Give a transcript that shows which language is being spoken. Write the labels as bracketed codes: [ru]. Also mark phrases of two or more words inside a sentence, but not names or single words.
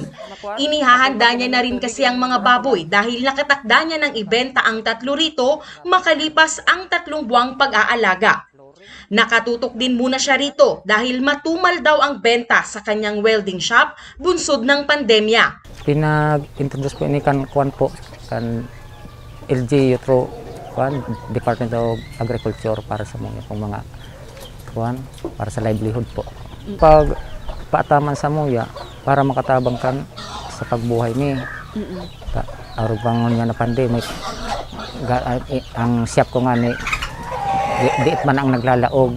[tl] Inihahanda niya na rin kasi ang mga baboy dahil nakatakda niya ng ibenta ang 3 rito makalipas ang 3 buwang pag-aalaga. Nakatutok din muna siya rito dahil matumal daw ang benta sa kanyang welding shop bunsod ng pandemya. [bik] Pinag-introduce po ini kan kuan po kan LGU through kuan Department of Agriculture para sa mga kuan para sa livelihood po. Pag paataman sa muya para makatabang kan sa pagbuhay ni. Araw bangon nga na pandemic. Ang shop ko nga ni diit man ang naglalaog.